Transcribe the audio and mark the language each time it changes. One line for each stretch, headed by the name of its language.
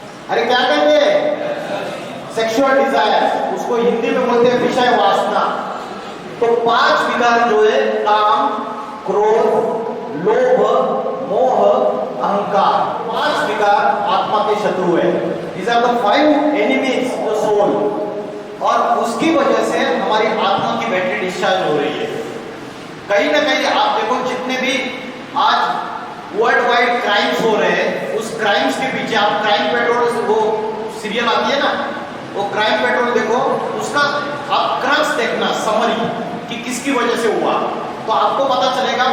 Hindi: अरे क्या कहते हैं? Sexual desire. उसको हिंदी में बोलते हैं विषय वासना। तो 5 विकार जो है, काम, क्रोध, लोभ, मोह, अहंकार, 5 विकार आत्मा के शत्रु है।
English: These are the 5 enemies of the soul।
Hindi: और उसकी वजह से हमारी आत्मा की बैटरी डिस्चार्ज हो रही है। कहीं ना कहीं आप देखो, जितने भी आज वर्ल्ड वाइड क्राइम्स हो रहे हैं, उस क्राइम्स के पीछे आप क्राइम पेट्रोल, वो सीरियल आती है ना, वो क्राइम पेट्रोल देखो, उसका आप क्रक्स देखना, समरी कि किसकी वजह से हुआ, तो आपको पता चलेगा।